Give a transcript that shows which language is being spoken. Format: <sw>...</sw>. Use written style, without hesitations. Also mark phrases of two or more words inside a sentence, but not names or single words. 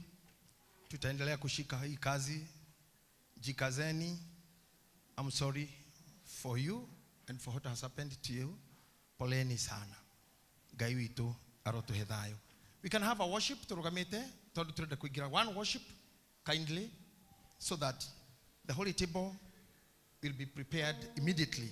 <sw>Tutaendelea kushika hii kazi. Jikazeni.</sw> <en>I'm sorry for you and for what has happened to you.</en> <sw>Poleni sana.</sw> <ki>Ngai witu arotuhe thayo.</ki> <en>We can have a worship</en> <ki>turugamite tondu turenda kuingira</ki> <en>one worship kindly so that the holy table will be prepared immediately.</en>